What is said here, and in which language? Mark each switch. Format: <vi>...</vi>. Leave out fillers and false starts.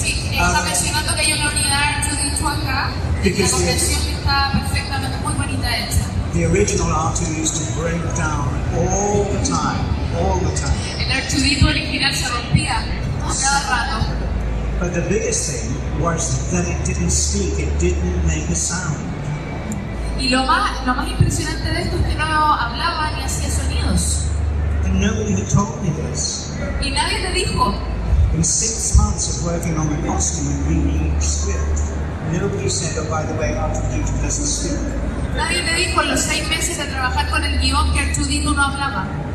<es>Sí, está mencionando que hay una unidad R2D2 acá. La conversión está perfectamente muy bonita hecha.</es> <en>The original R2 used to break down all the time.</en> <es>El R2D2 original se rompía cada rato.</es> <en>But the biggest thing was that it didn't speak, it didn't make a sound.</en> <es>Y lo más impresionante de esto es que no hablaba ni hacía sonidos.</es> <en>And nobody had told me this.</en> <es>Y nadie le dijo.</es> <en>In 6 months of working on the costume and reading each script, nobody said, oh, by the way, R2D2 doesn't speak.</en> <es>Nadie le dijo en los 6 meses de trabajar con el guión que R2D2 no hablaba.</es>